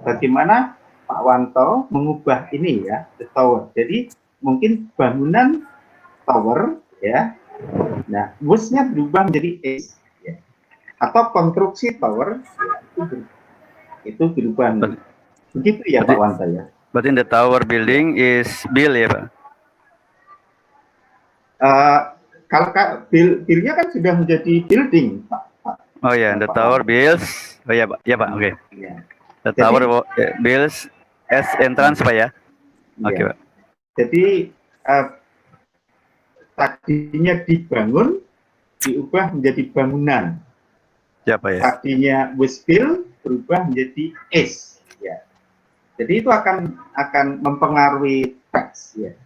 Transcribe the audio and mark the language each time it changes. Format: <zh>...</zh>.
<id>Bagaimana Pak Wanto mengubah ini ya,</id> <en>the tower.</en> <id>Jadi mungkin bangunan tower ya. Nah, was-nya berubah menjadi is. Ya. Atau konstruksi tower ya, itu berubah. Begitu ya Pak Wanto ya.</id> <en>But in the tower building is built</en> <id>ya Pak? Kalau build-nya kan sudah menjadi building Pak. Oh ya,</id> <en>the tower builds.</en> <id>Oh ya Pak, ya Pak, oke. Okay. Ya.</id> <en>The tower builds as entrance</en> <id>Pak ya? Oke Pak. Jadi tadinya dibangun diubah menjadi bangunan. Ya Pak ya. Tadinya</id> <en>was built</en> <id>berubah menjadi is. Ya. Jadi itu akan mempengaruhi teks. Ya.</id>